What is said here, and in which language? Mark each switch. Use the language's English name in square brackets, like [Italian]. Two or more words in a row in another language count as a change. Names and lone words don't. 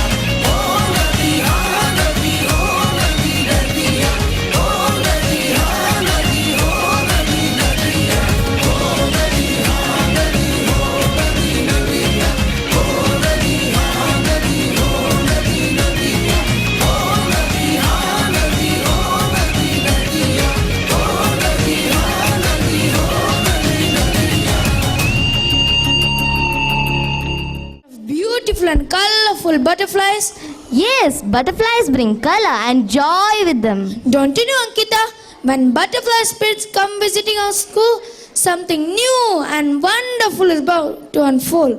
[Hindi] हो नदी हाँ नदी हो नदी नदिया हो नदी हाँ नदी हो नदी नदिया हो नदी हाँ नदी हो नदी नदिया हो नदी हाँ नदी हो नदी नदिया हो नदी हाँ नदी हो नदी नदिया हो नदी हाँ नदी हो नदी नदिया [English] Beautiful and colorful butterflies. Yes, butterflies bring color and joy with them. Don't you know, Ankita? When butterfly spirits come visiting our school, something new and wonderful is about to unfold.